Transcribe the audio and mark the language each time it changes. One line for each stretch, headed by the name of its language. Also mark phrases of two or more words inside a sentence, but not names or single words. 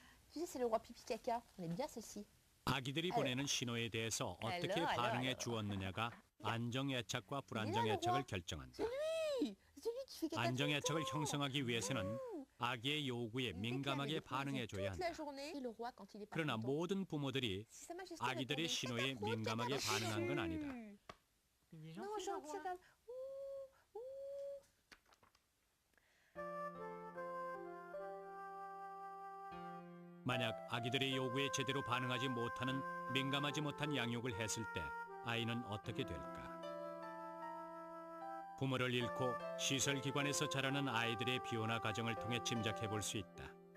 French: Tu sais, c'est le roi pipi caca. On aime bien celle-ci.
Korean: 아기들이 보내는 신호에 대해서 어떻게 반응해 주었느냐가 안정애착과 불안정애착을 결정한다.
French: Oui, celui qui fait caca tout le
Korean: 안정애착을
French: temps.
Korean: 형성하기 위해서는 아기의 요구에 민감하게 반응해줘야
French: toute la
Korean: 한다.
French: journée. Et le roi quand il est pas
Korean: 그러나
French: content.
Korean: 모든 부모들이
French: Si Sa Majesté
Korean: 아기들의
French: répondait,
Korean: 신호에
French: caca
Korean: 민감하게
French: croûte,
Korean: 반응한 건 아니다.
French: Il est Non, gentil, le gentil, roi. ça. Ouh, ouh.
Korean: 만약 아기들의 요구에 제대로 반응하지 못하는 민감하지 못한 양육을 했을 때 아이는 어떻게 될까? 부모를 잃고 시설기관에서 자라는 아이들의 비혼화 과정을 통해 짐작해 볼 수 있다.